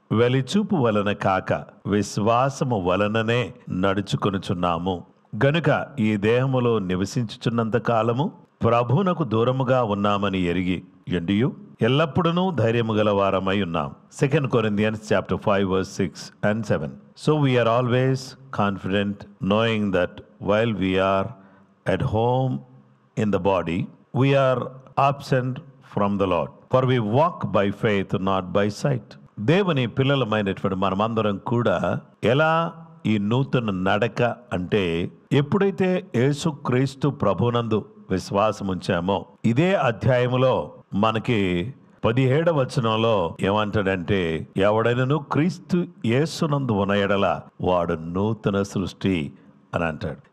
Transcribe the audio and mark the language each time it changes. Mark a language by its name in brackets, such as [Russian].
[Telugu] వెలిచూపు వలన కాక విశ్వాసము వలననే నడుచుకొనుచున్నాము గనుక ఈ దేహములో నివసించుచున్నంత కాలము ప్రభువునకు దూరముగా ఉన్నామని ఎరిగి ఎండియు ఎల్లప్పుడూ ధైర్యము గల వారమై ఉన్నాం. [English] 2 Corinthians chapter 5 verse 6 and 7. So we are always confident, knowing that while we are at home in the body, we are absent from the Lord. For we walk by faith, not by sight. [Telugu] దేవుని పిల్లలమైనటువంటి మనమందరం కూడా ఎలా ఈ నూతన నడక అంటే, ఎప్పుడైతే యేసుక్రీస్తు ప్రభునందు విశ్వాసం ఉంచామో, ఇదే అధ్యాయములో మనకి 17వ వచనంలో ఏమంటాడంటే, ఎవడైనను క్రీస్తు యేసునందు ఉన్న ఎడల వాడు నూతన సృష్టి అని అంటాడు.